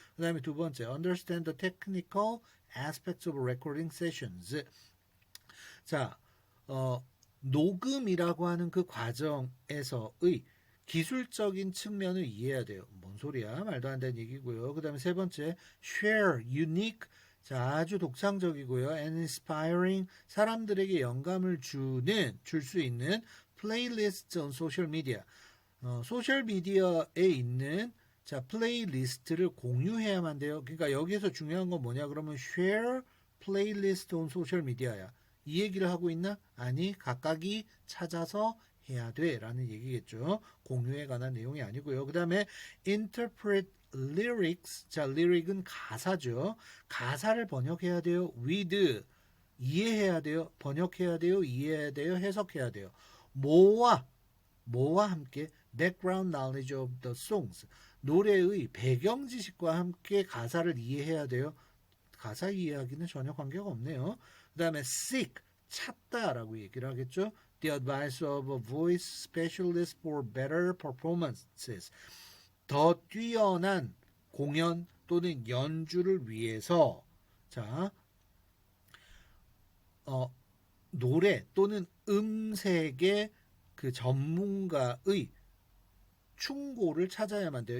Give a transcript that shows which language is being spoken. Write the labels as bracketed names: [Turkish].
[Korean] 그 다음에 두 번째 understand the technical aspects of recording sessions 자 녹음이라고 하는 그 과정에서의 기술적인 측면을 이해해야 돼요. 뭔 소리야? 말도 안 되는 얘기고요. 그 다음에 세 번째, share, unique, 자, 아주 독창적이고요. [English] and inspiring, 사람들에게 영감을 줄 수 있는 playlist on social media. [Korean] 소셜 미디어에 있는 자, 플레이리스트를 공유해야만 돼요. 그러니까 여기서 중요한 건 뭐냐? [English] 그러면 share playlist on social media야. [Korean] 이 얘기를 하고 있나? 아니, 각각이 찾아서 해야 돼 라는 얘기겠죠. 공유에 관한 내용이 아니고요. 그 다음에 interpret lyrics. 자, lyric은 가사죠. 가사를 번역해야 돼요. with 이해해야 돼요. 번역해야 돼요. 이해해야 돼요. 해석해야 돼요. [English] 뭐와 함께 background knowledge of the songs. [Korean] 노래의 배경 지식과 함께 가사를 이해해야 돼요. 가사 이해하기는 전혀 관계가 없네요. 그 다음에 seek, 찾다라고 얘기를 하겠죠. [English] The advice of a voice specialist for better performances. [Korean] 더 뛰어난 공연 또는 연주를 위해서 자, 노래 또는 음색의 그 전문가의 충고를 찾아야만 돼요.